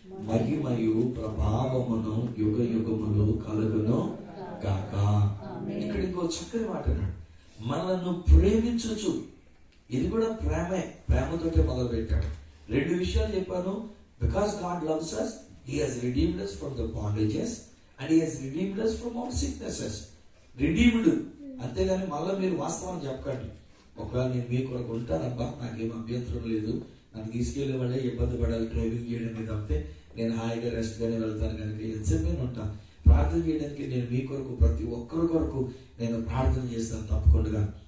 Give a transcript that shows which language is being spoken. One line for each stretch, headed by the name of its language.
Telugu: మహిమయు ప్రభావమును యుగ యుగములు కలుగును గాక. ఇక్కడ ఇంకో చక్కని మాట అన్నాడు, మనల్ని ప్రేమించచ్చు. ఇది కూడా ప్రేమతోటే మొదలు పెట్టాడు. 2 విషయాలు చెప్పాను.
English: Because God loves us, he has redeemed us from the bondages and he has redeemed us from all sicknesses. Redeemed.
Telugu: అంతేగాని మళ్ళీ మీరు వాస్తవాన్ని చెప్పకండి. ఒకవేళ నేను మీ కొరకు ఉంటానబ్బా, నాకేం అభ్యంతరం లేదు, నన్ను తీసుకెళ్లే వాళ్ళే ఇబ్బంది పడాలి డ్రైవింగ్ చేయడానికి తప్పితే నేను హాయిగా రెస్ట్ గానే వెళ్తాను కనుక ఎంతసేపు ఉంటాను. ప్రార్థన చేయడానికి నేను మీ కొరకు, ప్రతి ఒక్కరి కొరకు నేను ప్రార్థన చేస్తాను తప్పకుండా.